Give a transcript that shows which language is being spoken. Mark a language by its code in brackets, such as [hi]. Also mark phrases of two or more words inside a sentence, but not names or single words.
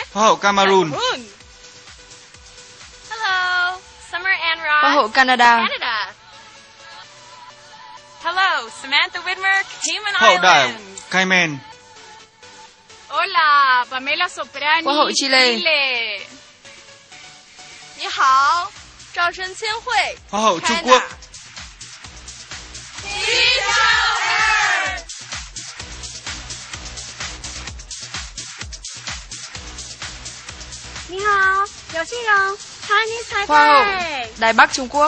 [vi] Hoa hậu Cameroon. [en] Hello, Summer Ann Ross. [vi] Hoa hậu Canada. Canada. [en] Hello, Samantha Whitmer, Cayman [vi] Hoa hậu đảo Islands. Cayman. [es] Hola, Pamela Soprani. [vi] Hoa hậu Chile. Chile. [zh] 你好，赵申千惠。 [vi] Hoa hậu Trung Quốc. [zh] 你好, Liu Xinrong, Chinese [vi] Hoa hậu Taipei. Đài Bắc Trung Quốc.